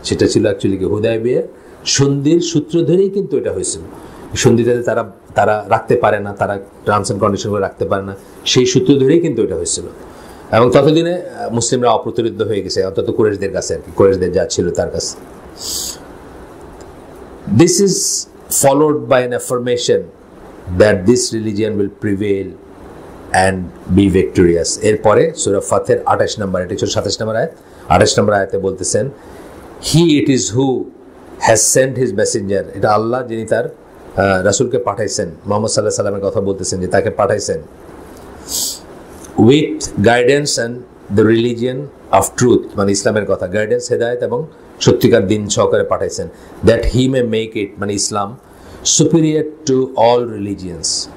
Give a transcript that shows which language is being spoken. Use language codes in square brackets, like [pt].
[bn] সেটা ছিল অ্যাকচুয়ালি কি হুদায়বিয়া সন্ধির সূত্র ধরেই কিন্তু এটা হয়েছিল। সন্ধিটাতে তারা রাখতে পারে না, তারা টার্মস অ্যান্ড কন্ডিশনগুলো রাখতে পারে না, সেই সূত্র ধরেই কিন্তু এটা হয়েছিল। এবং ততদিনে মুসলিমরা অপ্রতিরোধ্য হয়ে গেছে, অন্তত কুরাইশদের কাছে আর কি, কুরাইশদের যা ছিল তার কাছে। [en] This is followed by an affirmation that this religion will prevail and be victorious. [bn] এরপরে সূরা ফাতের 28 নম্বর, এটা হচ্ছে 27 নম্বর আয়াত, 28 নম্বর আয়াতে বলতেছেন [en] he it is who has sent his messenger, [bn] এটা আল্লাহ যিনি তার রাসূলকে পাঠাইছেন, মুহাম্মদ সাল্লাল্লাহু আলাইহি ওয়াসাল্লামের কথা বলতেছেন যে তাকে পাঠাইছেন, [en] with guidance and the religion of truth, [bn] মানে ইসলামের কথা, গাইডেন্স হেদায়েত এবং সত্যিকার দিন সহকারে পাঠাইছেন, [en] that he may make it, [bn] মানে ইসলাম, [en] superior to all religions,